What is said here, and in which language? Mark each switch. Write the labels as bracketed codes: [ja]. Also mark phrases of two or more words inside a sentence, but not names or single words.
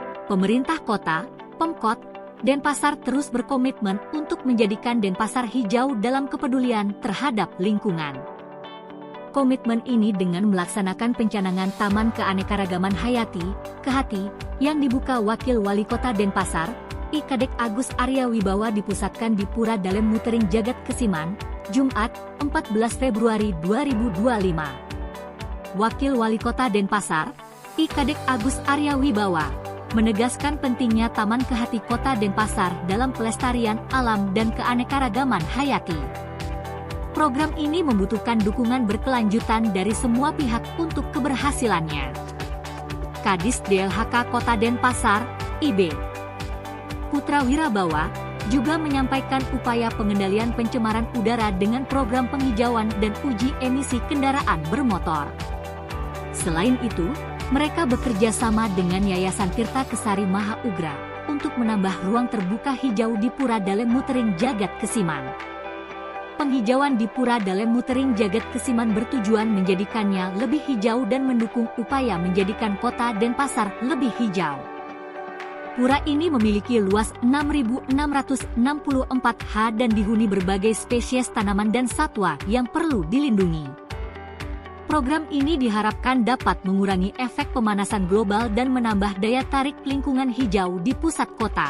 [id] Pemerintah kota, Pemkot, Denpasar terus berkomitmen untuk menjadikan Denpasar hijau dalam kepedulian terhadap lingkungan. Komitmen ini dengan melaksanakan pencanangan Taman Keanekaragaman Hayati, Kehati, yang dibuka Wakil Wali Kota Denpasar, I Kadek Agus Arya Wibawa dipusatkan di Pura Dalem Mutering Jagat Kesiman, Jumat, 14 Februari 2025. Wakil Wali Kota Denpasar, I Kadek Agus Arya Wibawa, menegaskan pentingnya Taman Kehati Kota Denpasar dalam pelestarian alam dan keanekaragaman hayati. Program ini membutuhkan dukungan berkelanjutan dari semua pihak untuk keberhasilannya. Kadis DLHK Kota Denpasar, IB Putra Wirabawa, juga menyampaikan upaya pengendalian pencemaran udara dengan program penghijauan dan uji emisi kendaraan bermotor. Selain itu, mereka bekerja sama dengan Yayasan Tirta Kesari Maha Ugra untuk menambah ruang terbuka hijau di Pura Dalem Mutering Jagat Kesiman. Penghijauan di Pura Dalem Mutering Jagat Kesiman bertujuan menjadikannya lebih hijau dan mendukung upaya menjadikan kota Denpasar lebih hijau. Pura ini memiliki luas 6.664 ha dan dihuni berbagai spesies tanaman dan satwa yang perlu dilindungi. Program ini diharapkan dapat mengurangi efek pemanasan global dan menambah daya tarik lingkungan hijau di pusat kota.